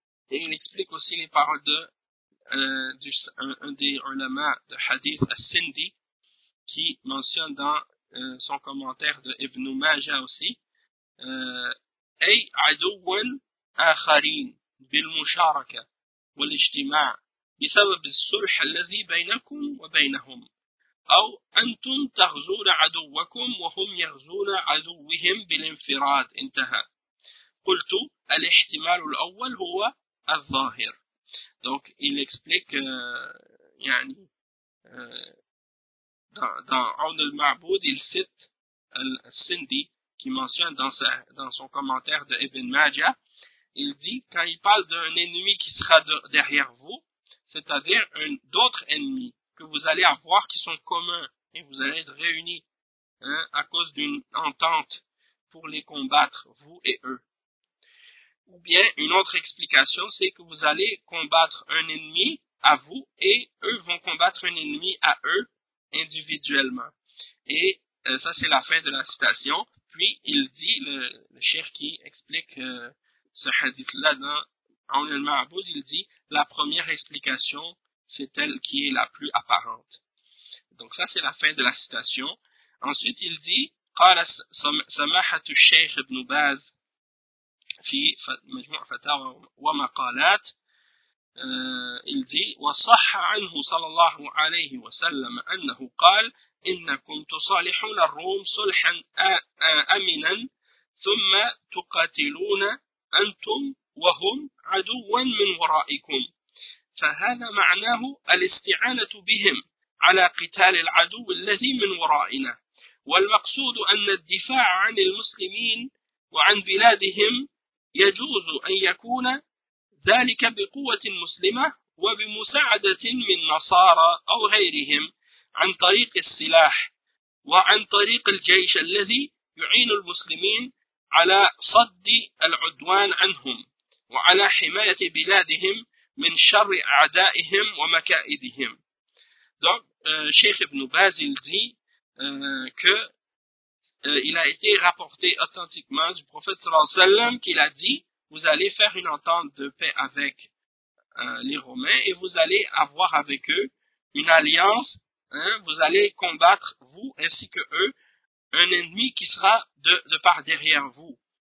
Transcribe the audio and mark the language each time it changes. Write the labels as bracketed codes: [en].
[fr] et il explique aussi les paroles de un des ulama de hadith As-Sindi qui mentionne dans son commentaire de Ibn Majah aussi [ar] اي عدو اخرين بالمشاركه والاجتماع بسبب الصلح الذي بينكم وبينهم، أو أنتم تغزون عدوكم وهم يغزون عدوهم بالانفراد. انتهى. قلت الاحتمال الأول هو الظاهر. [fr] Donc il explique يعني dans عون المعبود il cite السندي qui mentionne dans son commentaire de Ibn Majah, il dit, quand il parle d'un ennemi qui sera derrière vous, c'est-à-dire d'autres ennemis que vous allez avoir qui sont communs, et vous allez être réunis hein, à cause d'une entente pour les combattre, vous et eux. Ou bien, une autre explication, c'est que vous allez combattre un ennemi à vous, et eux vont combattre un ennemi à eux individuellement. Et ça, c'est la fin de la citation. Puis, il dit, le cheikh qui explique ce hadith-là dans Aoun al-Ma'boud, il dit, la première explication, c'est elle qui est la plus apparente. Donc, ça, c'est la fin de la citation. Ensuite, il dit, [ar] « قال سماحة الشيخ ابن باز في مجموع فتاوى ومقالات » il dit, « وصح عنه صلى الله عليه وسلم أنه قال إنكم تصالحون الروم صلحا أمنا ثم تقاتلون أنتم وهم عدوا من ورائكم فهذا معناه الاستعانة بهم على قتال العدو الذي من ورائنا والمقصود أن الدفاع عن المسلمين وعن بلادهم يجوز أن يكون ذلك بقوة مسلمة وبمساعدة من نصارى أو غيرهم عن طريق السلاح وعن طريق الجيش الذي يعين المسلمين على صد العدوان عنهم وعلى حماية بلادهم من شر أعدائهم ومكائدهم. [fr] Donc, Cheikh Ibn Baz dit qu'il a été rapporté authentiquement du prophète [ar] صلى الله عليه وسلم [fr] qu'il a dit, vous allez faire une entente de paix avec les Romains et vous allez avoir avec eux une alliance, hein, vous allez combattre, vous ainsi que eux, un ennemi qui sera de part derrière vous.